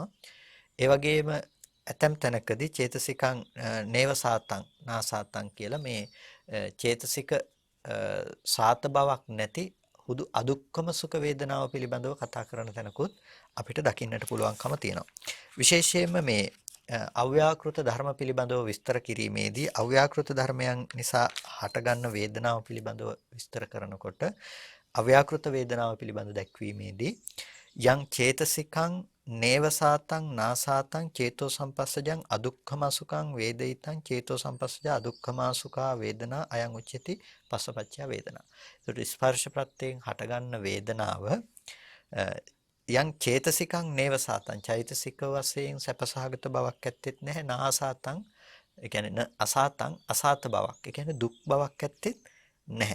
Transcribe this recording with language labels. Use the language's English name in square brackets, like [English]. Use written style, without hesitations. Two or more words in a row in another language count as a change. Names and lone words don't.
[Sinhala] ඒ වගේම ඇතැම් තැනකදී [Pali] චේතසිකං නේව සාතං නාසාතං [Sinhala] කියලා මේ චේතසික සාත බවක් නැති හුදු අදුක්කම සුඛ වේදනාව පිළිබඳව කතා කරන තැනකුත් අපිට දකින්නට පුළුවන්කම තියෙනවා. විශේෂයෙන්ම මේ අව්‍යාකෘත ධර්ම පිළිබඳව විස්තර කිරීමේදී අව්‍යාකෘත ධර්මයන් නිසා හටගන්න වේදනාව පිළිබඳව විස්තර කරනකොට අව්‍යාකෘත වේදනාව පිළිබඳව දැක්වීමේදී [Pali] යං චේතසිකං නේවසාතං නාසාතං චේතෝ සම්පස්සජං අදුක්ඛමසුඛං වේදිතං චේතෝ සම්පස්සජ අදුක්ඛමසුඛා වේදනා අයං උච්චති පස්සපච්චය වේදනා. [Sinhala] ඒකට ස්පර්ශ ප්‍රත්‍යයෙන් හටගන්න වේදනාව [Pali] යං චේතසිකං නේවසාතං [Sinhala] චෛතසික වශයෙන් සැපසහගත බවක් ඇත්තෙත් නැහැ නාසාතං ඒ කියන්නේ අසාතං අසාත බවක් ඒ කියන්නේ දුක් බවක් ඇත්තෙත් නැහැ.